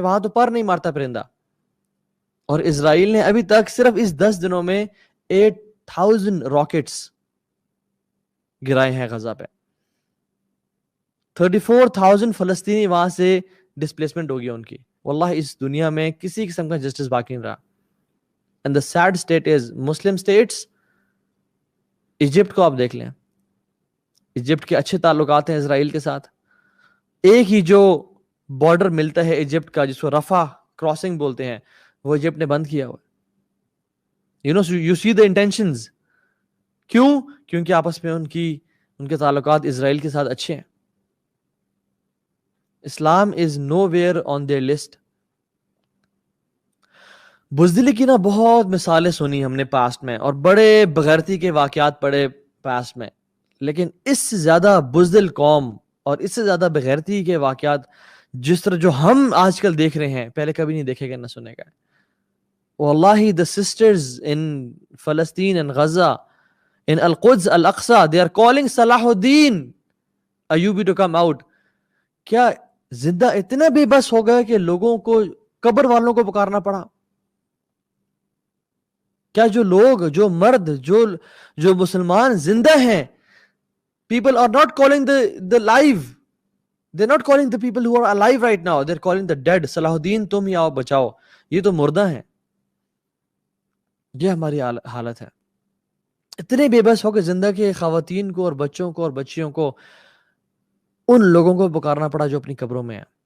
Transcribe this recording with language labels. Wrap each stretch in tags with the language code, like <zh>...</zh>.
<ur>وہاں تو پر نہیں مارتا پرندہ. اور اسرائیل نے ابھی تک صرف اس 10 دنوں میں 8,000 راکٹس گرائے ہیں غزہ پہ. 34,000 فلسطینی وہاں سے ڈسپلیسمنٹ ہو گیا ان کی. واللہ اس دنیا میں کسی قسم کا جسٹس باقی نہیں رہا.</ur> <en>And the sad state is Muslim states.</en> <ur>Egypt کو آپ دیکھ لیں, ایجپٹ کے اچھے تعلقات ہیں اسرائیل کے ساتھ. ایک ہی جو بارڈر ملتا ہے ایجپٹ کا جس کو رفح کراسنگ بولتے ہیں, وہ ایجپٹ نے بند کیا ہوا ہے.</ur> <en>You see the intentions.</en> <ur>کیوں؟ کیونکہ آپس میں ان کے تعلقات اسرائیل کے ساتھ اچھے ہیں.</ur> <en>Islam is nowhere on their list.</en> <ur>بزدلی کی نا بہت مثالیں سنی ہم نے پاسٹ میں, اور بڑے بغیرتی کے واقعات پڑے پاسٹ میں, لیکن اس سے زیادہ بزدل قوم اور اس سے زیادہ بغیرتی کے واقعات جس طرح جو ہم آج کل دیکھ رہے ہیں پہلے کبھی نہیں دیکھے گا نہ سنے گا.</ur> <en>واللہ the sisters in Palestine and Gaza, in Al-Quds, Al-Aqsa, they are calling Salahuddin Ayyubi to come out.</en> <ur>کیا زندہ اتنا بے بس ہو گیا کہ لوگوں کو, قبر والوں کو پکارنا پڑا؟ کیا جو لوگ, جو مرد, جو مسلمان زندہ ہیں,</ur> <en>People are not calling the live. They're not calling the people who are alive right now. They're calling the dead.</en> <ur>صلاح الدین تم ہی آؤ بچاؤ, یہ تو مردہ ہیں. یہ ہماری حالت ہے. اتنے بے بس ہو کہ زندہ کے خواتین کو اور بچوں کو اور بچیوں کو ان لوگوں کو پکارنا پڑا جو اپنی قبروں میں ہیں.</ur>